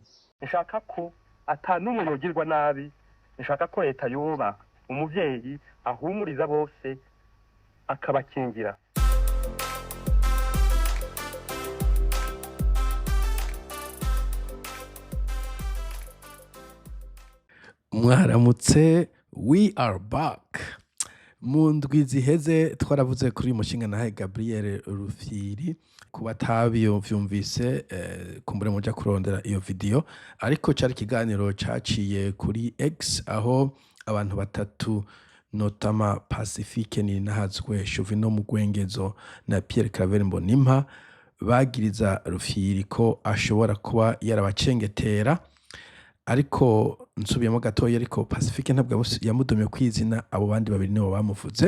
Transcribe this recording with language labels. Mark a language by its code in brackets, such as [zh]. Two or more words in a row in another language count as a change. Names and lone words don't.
[rn] Nshaka ko atanumwe yogirwa nabi, nshaka ko leta yoba umuvyeyi ahumuriza bose akabakingira. Mwaramutse, [en] we are back. [rn] Mu ndwi ziheze twaravuze kuri uyu mushinga nawe Gabriel Rufyiri ku batabyumvise kumbure muja kurondera iyo video, ariko cari ikiganiro caciye kuri X aho abantu batatu notama Pacifique Ninahazwe, Chauvino Mugwengezo na Pierre Claver Mbonimpa bagiriza Rufyiri ko ashobora kuba yarabacengetera, ariko nsubiyemo gatoya, ariko Pacifique ntabwo yamudomye kwizina, abo bandi babiri nibo bamuvuze.